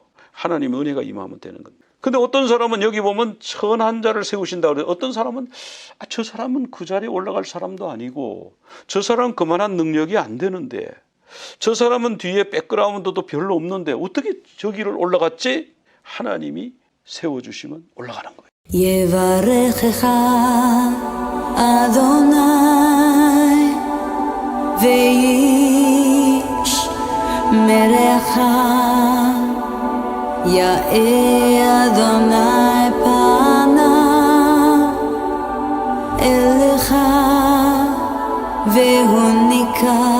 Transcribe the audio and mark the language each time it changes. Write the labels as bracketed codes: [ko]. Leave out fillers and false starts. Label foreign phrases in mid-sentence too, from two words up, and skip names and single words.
[ko] 하나님의 은혜가 임하면 되는 겁니다. 근데 어떤 사람은 여기 보면 천한 자를 세우신다 그래요. 어떤 사람은 저 사람은 그 자리에 올라갈 사람도 아니고 저 사람은 그만한 능력이 안 되는데 저 사람은 뒤에 백그라운드도 별로 없는데 어떻게 저기를 올라갔지? 하나님이 세워주시면 올라가는 거예요. [he] יברכך אדוני וישמרך יאר אדוני פניו אליך והוניקה